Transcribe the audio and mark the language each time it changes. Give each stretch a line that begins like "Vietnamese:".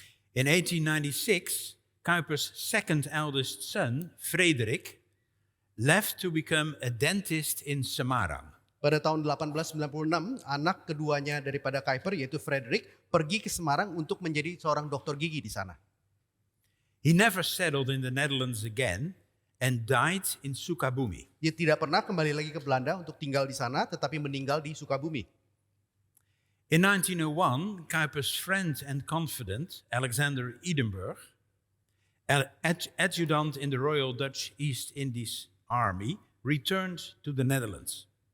English: In 1896, Kuipers' second eldest son, Frederik, left to become a dentist in Semarang.
Indonesian: Pada tahun 1896, anak keduanya daripada Kuiper yaitu Frederik pergi ke Semarang untuk menjadi seorang dokter gigi di sana.
English: He never settled in the Netherlands again and died in Sukabumi.
Indonesian: Dia tidak pernah kembali lagi ke Belanda untuk tinggal di sana tetapi meninggal di Sukabumi.
English: In 1901, Kuipers' friend and confidant, Alexander Edinburgh, adjutant in the Royal Dutch East Indies Army, returned to the Netherlands.